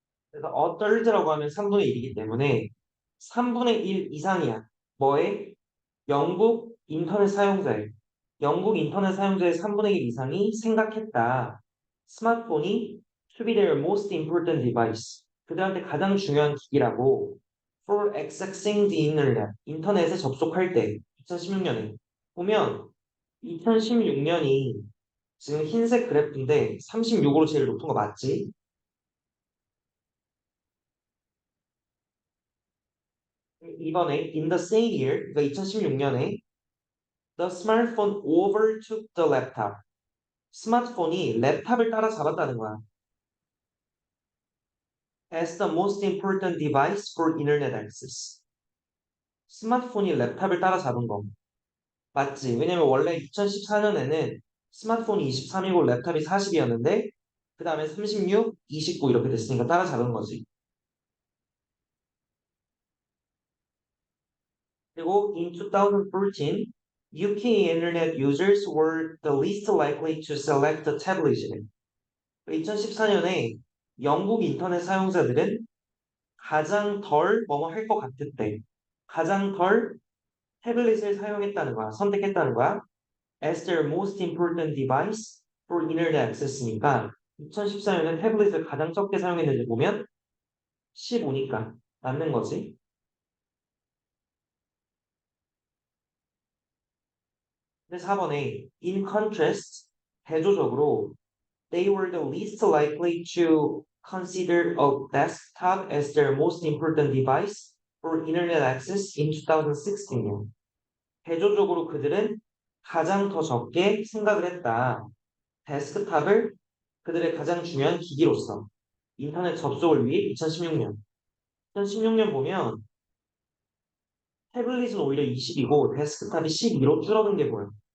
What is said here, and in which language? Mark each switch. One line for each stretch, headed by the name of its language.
Korean: 그래서
English: a third
Korean: 라고 하면 3분의 1이기 때문에 3분의 1 이상이야. 뭐에? 영국 인터넷 사용자에. 영국 인터넷 사용자의 3분의 1 이상이 생각했다.
English: 스마트폰이 to be their most important device.
Korean: 그들한테 가장 중요한 기기라고
English: for accessing the internet.
Korean: 인터넷에 접속할 때 2016년에 보면 2016년이 지금 흰색 그래프인데 36으로 제일 높은 거 맞지? 이번에
English: in the same year,
Korean: 그러니까 2016년에
English: the smartphone overtook the laptop.
Korean: 스마트폰이 랩탑을 따라잡았다는 거야.
English: As the most important device for internet access.
Korean: 스마트폰이 랩탑을 따라잡은 거. 맞지? 왜냐면 원래 2014년에는 스마트폰이 23이고 랩탑이 40이었는데 그 다음에 36, 29 이렇게 됐으니까 따라잡은 거지. 그리고
English: in 2014, UK internet users were the least likely to select the tablet.
Korean: 2014년에 영국 인터넷 사용자들은 가장 덜 뭐뭐 할 것 같을 때 가장 덜 태블릿을 사용했다는 거야. 선택했다는 거야.
English: As their most important device for internet access
Korean: 니까 2014년에 태블릿을 가장 적게 사용했는지 보면 15니까 맞는 거지. 근데 4번에
English: in contrast
Korean: 대조적으로
English: they were the least likely to consider a desktop as their most important device for internet access in 2016년.
Korean: 대조적으로 그들은 가장 더 적게 생각을 했다. 데스크탑을 그들의 가장 중요한 기기로서 인터넷 접속을 위해 2016년. 2016년 보면 태블릿은 오히려 20이고 데스크탑이 12로 줄어든 게 보여.